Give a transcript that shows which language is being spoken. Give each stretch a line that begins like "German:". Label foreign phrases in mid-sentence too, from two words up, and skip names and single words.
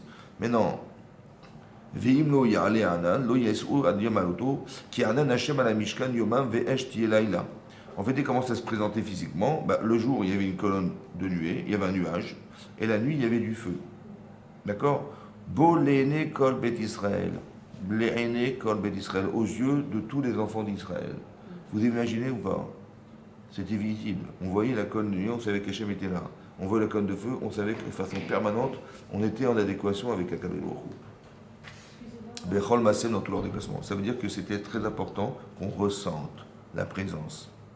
French: Mais non. En fait, comment ça se présentait physiquement? Le jour, il y avait une colonne de nuée, il y avait un nuage, et la nuit, il y avait du feu. D'accord?
Hebrew: לעיני כל בית ישראל. לעיני כל בית ישראל.
French: Aux yeux de tous les enfants d'Israël. Vous imaginez ou pas? C'était visible. On voyait la colonne de nuée, on savait qu'Hachem était là. On voyait la colonne de feu, on savait que de façon permanente, on était en adéquation avec
Hebrew: הקדוש ברוך הוא. בכל מסעיהם
French: dans tous leurs déplacements. Ça veut dire que c'était très important qu'on ressente la présence.